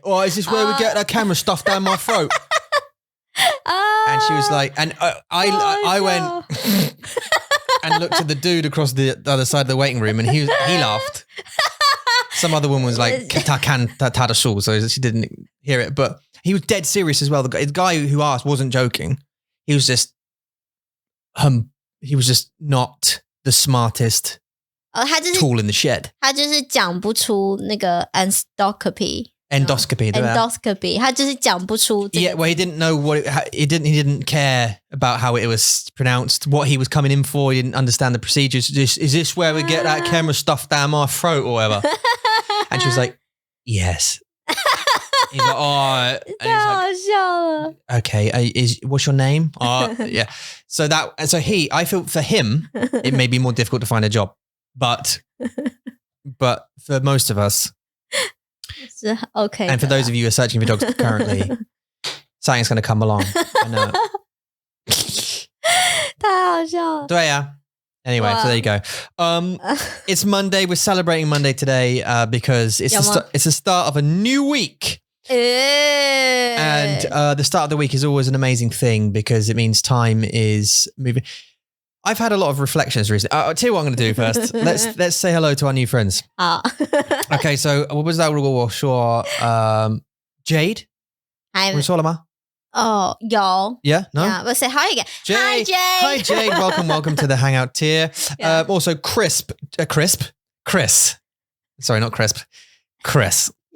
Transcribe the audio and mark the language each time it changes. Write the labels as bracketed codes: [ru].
[en] Or is this where we get that camera stuffed down my throat? And she was like, and I went and looked at the dude across the other side of the waiting room, and he laughed. Some other woman was like, "Ta kan ta da shul," so she didn't hear it, but he was dead serious as well. The guy who asked wasn't joking. He was just not the smartest tool in the shed. [zh] 他就是讲不出那个 endoscopy. Endoscopy. 他就是讲不出这个 [en] Yeah, well, he didn't know he didn't care about how it was pronounced, what he was coming in for. He didn't understand the procedures. Is this where we get that camera stuffed down my throat or whatever? And she was like, yes. He's like, oh. And he's [zh] 太好笑了 [en] okay, what's your name? Yeah. So I feel for him, it may be more difficult to find a job, but for most of us, [zh] 是 OK. [en] And for those of you who are searching for jobs currently, something's going to come along. I know. [zh] 太好笑了对啊. [en] Anyway, so there you go. It's Monday. We're celebrating Monday today because it's the start of a new week. And the start of the week is always an amazing thing because it means time is moving. I've had a lot of reflections recently. I'll tell you what I'm going to do first. Let's say hello to our new friends. Okay, so [zh] 我不知道如果我说 Jade 我说了吗？有 [en] Yeah? No? Yeah, we'll say hi again. Jade. Hi, Jade. Hi, Jade. Welcome to the Hangout tier. Yeah. Also, Chris. Sorry, not crisp. Chris.